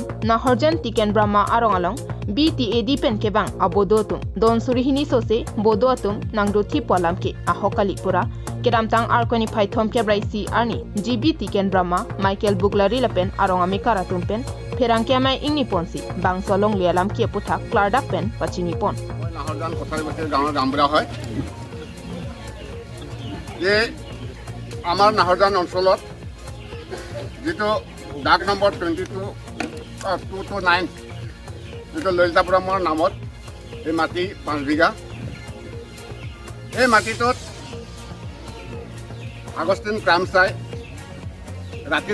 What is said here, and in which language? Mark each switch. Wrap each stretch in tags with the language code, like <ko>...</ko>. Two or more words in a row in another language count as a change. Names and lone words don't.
<mjw>na horjan tiken brahma arongalong BTAD pen ke bang abodo tum don surihini sose bodo atum nangdo thi polam ke ahokali pura kedamtang arkoni phai thom ke braisi ani GB tiken brahma Michael Buglari lapen arongami karatum pen pherang ke mai ingni ponsi bang solong lialam ke puthak klardak pen pachini pon</mjw> <as>na horjan kothari bate gaon gambra hoy যে আমাৰ নাহৰজান অঞ্চলত যিটো ডাক নম্বৰ 229 যিটো ললিতাপুৰমৰ নামত এই মাটি 5 বিঘা এই মাটিটোত আগষ্টিন ক্ৰামছাই ৰাতিৰ</as>